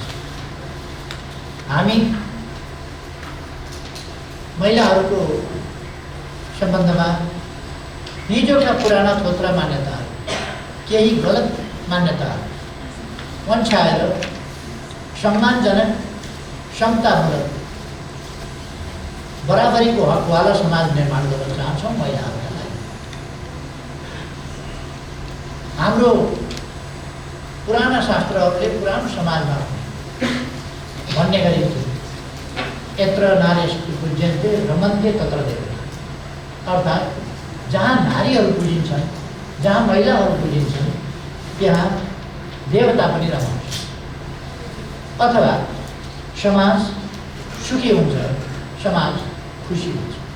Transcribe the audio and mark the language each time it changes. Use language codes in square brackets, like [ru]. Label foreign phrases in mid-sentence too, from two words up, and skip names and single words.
[ne] हामी महिलाहरूको सम्बन्धमा हिजोका पुराना थोत्रा मान्यताहरू, केही गलत मान्यताहरू वञ्छाएर सम्मानजनक, समतामूलक, बराबरीको हकवाला समाज निर्माण गर्न चाहन्छौँ महिलाहरूका लागि। हाम्रो पुराना शास्त्रहरूले पुरानो समाजमा भन्ने गरिन्थ्यो, [sa] यत्र नारीस्तु पूज्यन्ते रमन्ते तत्र देवता। [ne] अर्थात् जहाँ नारीहरू पुजिन्छन्, जहाँ महिलाहरू पुजिन्छन्, त्यहाँ देवता पनि रमाउँछ। अथवा समाज सुखी हुन्छ, समाज खुसी हुन्छ।